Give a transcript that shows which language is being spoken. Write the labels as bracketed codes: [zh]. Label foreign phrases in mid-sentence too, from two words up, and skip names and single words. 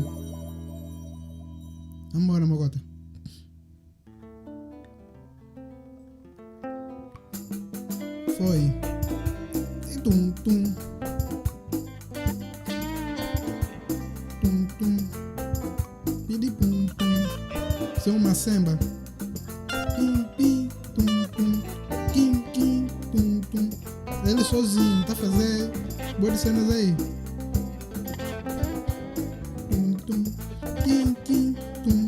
[pt] Vambora, Mogota. Foi. E tum. Pidi pum pum. Isso é uma samba. Pim tum. Kim tum. Ele sozinho tá fazendo boas cenas aí. Tum. Kim tum.